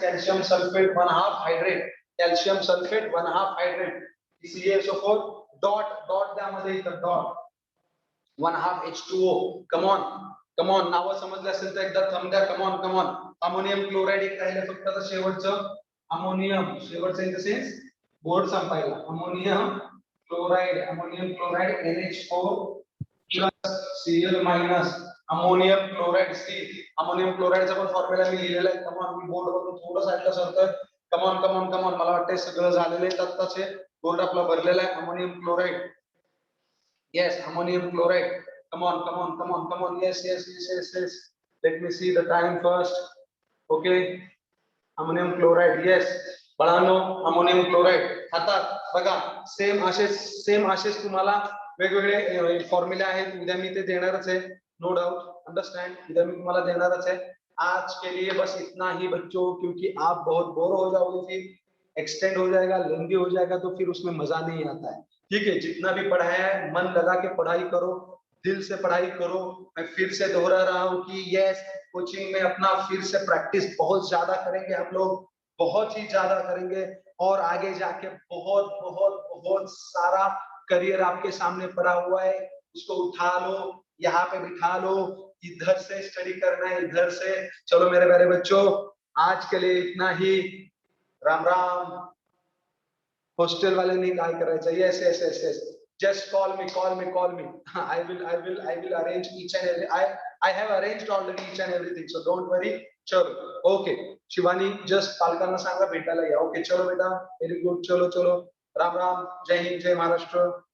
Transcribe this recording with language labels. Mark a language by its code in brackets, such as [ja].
[mr] Calcium sulphate 1/2 hydrate, calcium sulphate 1/2 hydrate, CaSO4 dot dot त्यामध्ये इथं dot 1/2 H2O. [en] come on come on, [mr] नाव समजलं असेल तर एकदा थंब द्या. Come on come on. अमोनियम क्लोराइड एक राहिलं फक्त आता शेवटचं, अमोनियम, शेवटचं [en] in the sense [mr] बोर्ड संपायला. Ammonium chloride, ammonium chloride NH4 plus Cl minus, ammonium chloride C. Ammonium क्लोराइडचा पण फॉर्म्युला मी लिहिलेला आहे. कमॉन, मी बोर्ड वरून थोडं साईडला सरतोय. कमॉन कमॉन कमॉन, मला वाटतंय सगळं झालेलं आहे आत्ताचे. बोर्ड आपला भरलेला आहे. Ammonium chloride, [en] yes, ammonium chloride. Come on, come on, come on, come on. Yes, yes, yes, yes, yes. Let me see the time first. Okay. Ammonium chloride. Yes. [mr] बाळांनो, अमोनियम क्लोराइड हातात बघा. Same असेच तुम्हाला वेगवेगळे फॉर्म्युले आहेत. उद्या मी ते देणारच आहे, [en] No doubt, understand. [mr] उद्या मी तुम्हाला देणारच है. [hi] आज के लिए बस इतना ही बच्चों, क्योंकि आप बहुत बोर हो जाओगे, फिर एक्सटेंड हो जाएगा, लेंदी हो जाएगा, तो फिर उसमें मजा नहीं आता है. ठीक है, जितना भी पढ़ाया है मन लगा के पढ़ाई करो, दिल से पढ़ाई करो. मैं फिर से दोहरा रहा हूँ कि यस, कोचिंग में अपना फिर से प्रैक्टिस बहुत ज्यादा करेंगे हम लोग, बहुत ही ज्यादा करेंगे. और आगे जाके बहुत बहुत बहुत सारा करियर आपके सामने पड़ा हुआ है, उसको उठा लो, यहाँ पे बिठा लो. इधर से स्टडी करना है, इधर से. चलो मेरे प्यारे बच्चों, आज के लिए इतना ही. [mr] राम राम. [hi] हॉस्टेल वाले नहीं [mr] काय करायचं. [en] Yes yes yes yes, just call me, call me, call me. I will arrange each and every. I have arranged already each and everything, so don't worry. [hi] चलो, ओके. [mr] शिवानी, जस्ट पालकांना सांगा भेटायला या. ओके, चलो बेटा, [en] Very good. [mr] चलो चलो, राम राम, जय हिंद, जय महाराष्ट्र.